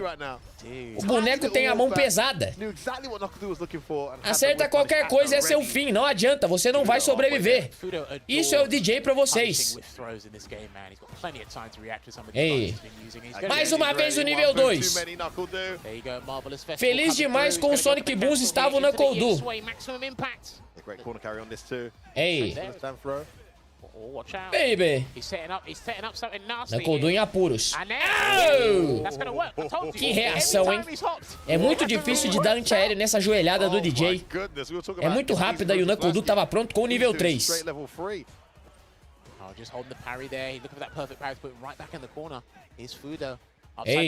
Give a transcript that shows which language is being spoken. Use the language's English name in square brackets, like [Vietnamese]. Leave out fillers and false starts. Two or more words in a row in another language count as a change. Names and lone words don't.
[Portuguese] O boneco tem a mão pesada. Acerta qualquer coisa é seu fim. Não adianta, você não vai sobreviver. Isso é o DJ pra vocês. Ei, mais uma vez o nível 2. Feliz demais com o Sonic Booms estava o Nuckledu. Ei. Baby. Nuckledu em apuros. Oh! Que reação, hein? É muito difícil de dar antiaéreo nessa joelhada do DJ. É muito rápida e o Nuckledu tava pronto com o nível 3. Ei.